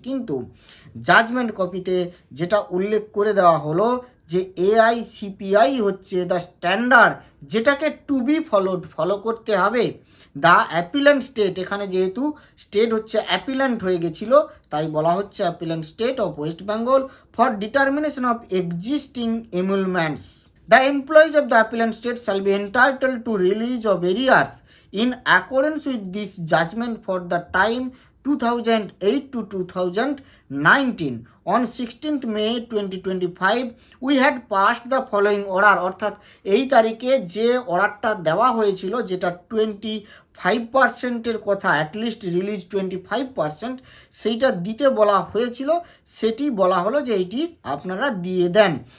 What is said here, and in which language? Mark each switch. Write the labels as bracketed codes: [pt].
[bn] কিন্তু জাজমেন্ট কপিতে যেটা উল্লেখ করে দেওয়া হলো যে AICPI হচ্ছে দ্য স্ট্যান্ডার্ড, যেটাকে টু বি ফলো করতে হবে। [en] the appellant state, [bn] এখানে যেহেতু স্টেট হচ্ছে অ্যাপিল্যান্ট হয়ে গেছিল তাই বলা হচ্ছে [en] Appellant state of West Bengal for determination of existing emoluments. The employees of the appellant state shall be entitled to release of arrears in accordance with this judgment for the time 2008 to 2019. On 16th May 2025 we had passed the following order, [bn] অর্থাৎ এই তারিখে যে অর্ডারটা দেওয়া হয়েছিল যেটা 25%-এর কথা, at least release 25%, সেইটা দিতে বলা হয়েছিল, সেটি বলা হলো যে এইটি আপনারা দিয়ে দেন।